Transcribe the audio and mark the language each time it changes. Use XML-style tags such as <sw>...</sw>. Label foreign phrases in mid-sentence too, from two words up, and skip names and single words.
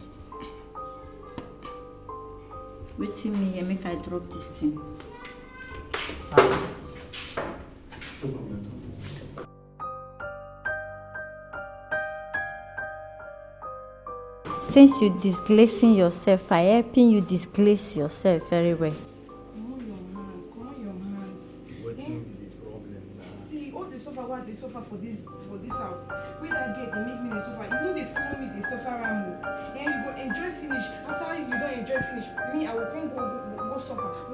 <pcm>Wait till me here, make I drop this thing. Since you disgracing yourself, I helping you disgrace yourself very well. Wetin be the problem now? See, all the suffer what they suffer for this house. With that gate, they make me the suffer. You know they follow me, they suffer ramo. And you go enjoy finish. After you don't enjoy finish, me I will come go suffer.</pcm>